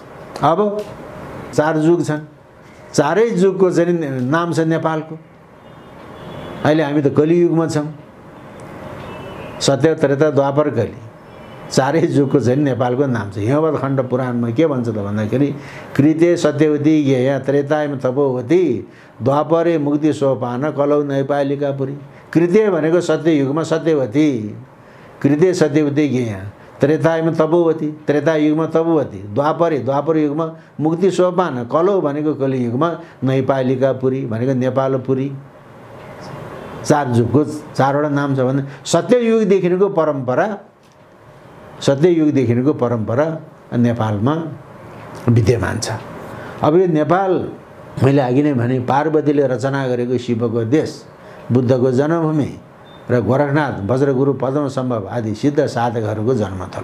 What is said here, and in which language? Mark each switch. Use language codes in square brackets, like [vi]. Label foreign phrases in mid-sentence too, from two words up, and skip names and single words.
[ne] अब 4 युग छन्, चारै युगको चाहिँ नाम छ नेपालको। अहिले हामी त कलियुगमा छौँ, सत्य त्रेता द्वापर कली, चारै युगको चाहिँ नेपालको नाम छ। हिमवत खण्ड पुराणमा के भन्छ त भन्दाखेरि [sa] कृते सत्यवती ज्ञेय त्रेतायम तपोवती द्वापरे मुक्ति सोपान कलौ नैपालिकापुरी। [ne] कृते भनेको सत्ययुगमा सत्यवती, [sa] कृते सत्यवती ज्ञेय, [ne] त्रेतायुगमा तपोवती, त्रेतायुगमा तपोवती, द्वापर युगमा मुक्ति सोपान, कलौ भनेको कलियुगमा नैपालिकापुरी भनेको नेपालपुरी। 4 युगको 4वटा नाम छ भने सत्ययुगदेखिको परम्परा, सत्ययुगदेखिको परम्परा नेपालमा विद्यमान छ। अब यो नेपाल मैले अघि नै भने पार्वतीले रचना गरेको शिवको देश, बुद्धको जन्मभूमि र गोरखनाथ वज्रगुरु पद्मसम्भव आदि सिद्ध साधकहरूको जन्मथलो।